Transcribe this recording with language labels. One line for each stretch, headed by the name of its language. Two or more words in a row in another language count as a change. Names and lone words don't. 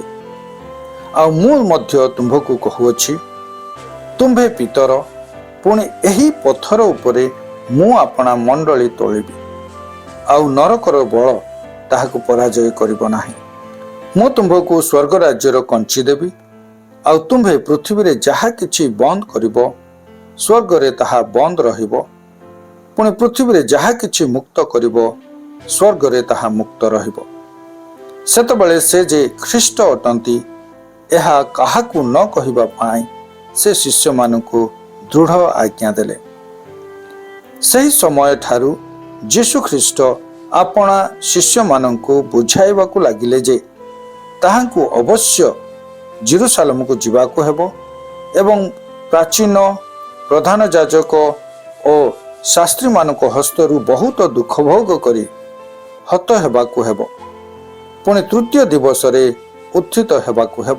Odia: ଆ ମୁ ମଧ୍ୟ ତୁମ୍ଭକୁ କହୁଅଛି, ତୁମ୍ଭେ ପିତର, ପୁଣି ଏହି ପଥର ଉପରେ ମୁଁ ଆପଣା ମଣ୍ଡଳୀ ତୋଳିବି, ଆଉ ନରକର ବଳ ତାହାକୁ ପରାଜୟ କରିବ ନାହିଁ। ମୁଁ ତୁମ୍ଭକୁ ସ୍ୱର୍ଗ ରାଜ୍ୟର କଞ୍ଚି ଦେବି, ଆଉ ତୁମ୍ଭେ ପୃଥିବୀ ରେ ଯାହା କିଛି ବନ୍ଦ କରିବ, ସ୍ୱର୍ଗ ରେ ତାହା ବନ୍ଦ ରହିବ, ପୁଣି ପୃଥିବୀ ରେ ଯାହା କିଛି ମୁକ୍ତ କରିବ, ସ୍ୱର୍ଗ ରେ ତାହା ମୁକ୍ତ ରହିବ। ସେତେବେଳେ ସେ ଯେ ଖ୍ରୀଷ୍ଟ ଅଟନ୍ତି ଏହା କାହାକୁ ନ କହିବା ପାଇଁ ସେ ଶିଷ୍ୟ ମାନଙ୍କୁ ଦୃଢ଼ ଆଜ୍ଞା ଦେଲେ। ସେହି ସମୟ ଠାରୁ ଯୀଶୁ ଖ୍ରୀଷ୍ଟ ଆପଣା ଶିଷ୍ୟ ମାନଙ୍କୁ ବୁଝାଇବାକୁ ଲାଗିଲେ ଯେ ତାଙ୍କୁ ଅବଶ୍ୟ ଯିରୂଶାଲମ କୁ ଯିବାକୁ ହେବ ଏବଂ ପ୍ରାଚୀନ ପ୍ରଧାନ ଯାଜକ ଓ ଶାସ୍ତ୍ରୀ ମାନଙ୍କ ହସ୍ତରୁ ବହୁତ ଦୁଃଖ ଭୋଗ କରି ହତ ହେବାକୁ ହେବ, ପୁଣି ତୃତୀୟ ଦିବସ ରେ ଉତ୍ଥିତ ହେବାକୁ ହେବ।